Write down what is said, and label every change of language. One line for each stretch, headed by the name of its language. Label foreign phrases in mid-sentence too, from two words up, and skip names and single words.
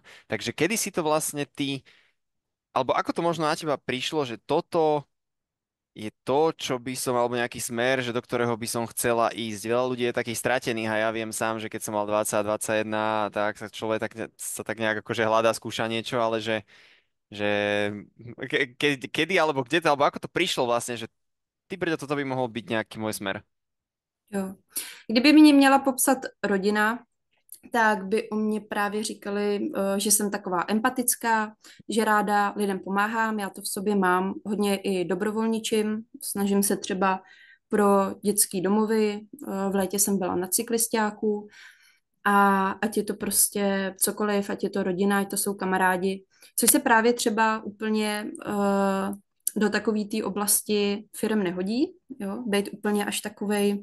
Slovak: Takže kedy si to vlastne ty, alebo ako to možno na teba prišlo, že toto je to, čo by som, alebo nejaký smer, že do ktorého by som chcela ísť. Veľa ľudí je takých stratených a ja viem sám, že keď som mal 20, 21, tak sa človek sa tak nejak akože hľadá, skúša niečo, ale že kedy alebo kde to, alebo ako to prišlo vlastne, že ty preto toto by mohol byť nejaký môj smer.
Czech: Jo. Kdyby mě měla popsat rodina, tak by o mě právě říkali, že jsem taková empatická, že ráda lidem pomáhám, já to v sobě mám, hodně i dobrovolničím, snažím se třeba pro dětský domovy, v létě jsem byla na cyklistáku a ať je to prostě cokoliv, ať je to rodina, ať to jsou kamarádi, což se právě třeba úplně do takové té oblasti firm nehodí, jo, být úplně až takovej.